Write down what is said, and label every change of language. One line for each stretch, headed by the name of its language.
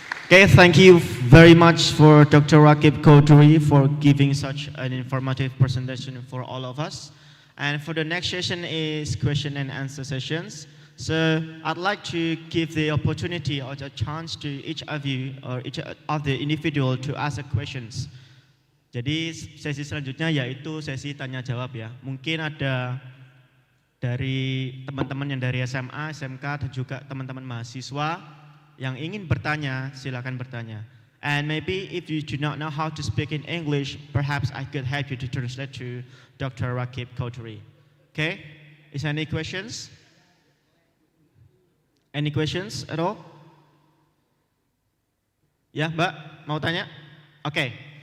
English: Okay, thank you very much for Dr. Rakib Chaudhry for giving such an informative presentation for all of us. And for the next session is question and answer sessions. So I'd like to give the opportunity or the chance to each of you or each of the individual to ask questions.
Indonesian: Jadi sesi selanjutnya yaitu sesi tanya jawab ya. Mungkin ada dari teman-teman yang dari SMA, SMK dan juga teman-teman mahasiswa yang ingin bertanya, silakan bertanya.
English: And maybe if you do not know how to speak in English, perhaps I could help you to translate to Dr. Rakib Chaudhry. Okay? Is there any questions? Any questions at all?
Indonesian: Ya, Mbak, mau tanya? Okay.